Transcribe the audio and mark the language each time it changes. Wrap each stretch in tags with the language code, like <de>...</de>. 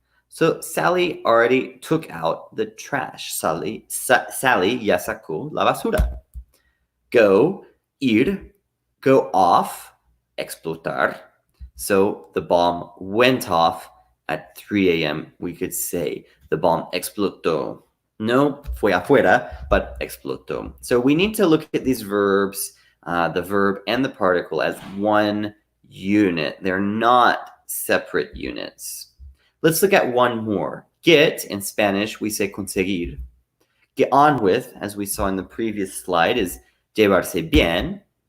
<en>So Sally already took out the trash.</en> <es>Sally ya sacó la basura. Go, ir,</es> <en>go off,</en> <es>explotar.</es> <en>So the bomb went off at 3 a.m. We could say the bomb explotó.</en> <es>No fue afuera, but explotó.</es> <en>So we need to look at these verbs, the verb and the particle, as one unit. They're not separate units. Let's look at one more. Get, in Spanish, we say conseguir. Get on with, as we saw in the previous slide, is</en> <es>llevarse bien.</es>